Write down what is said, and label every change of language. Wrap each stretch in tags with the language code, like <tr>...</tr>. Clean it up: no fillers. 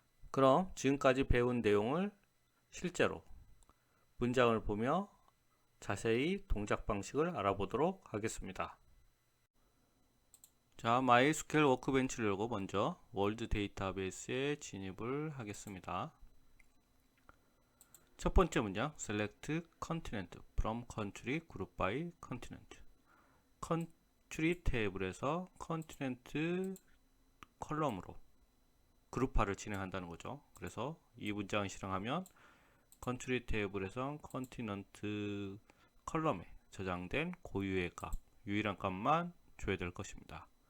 <ko>그럼 지금까지 배운 내용을 실제로 문장을 보며 자세히 동작 방식을 알아보도록 하겠습니다. 자, MySQL 워크벤치를 열고 먼저 월드 데이터베이스에 진입을 하겠습니다. 첫 번째 문장</ko> <en>select continent from country group by continent.</en> <ko>country 테이블에서 continent 컬럼으로 그룹화를 진행한다는 거죠. 그래서 이 문장을 실행하면 country 테이블에서 continent 컬럼에 저장된 고유의 값, 유일한 값만 줘야 될 것입니다.</ko>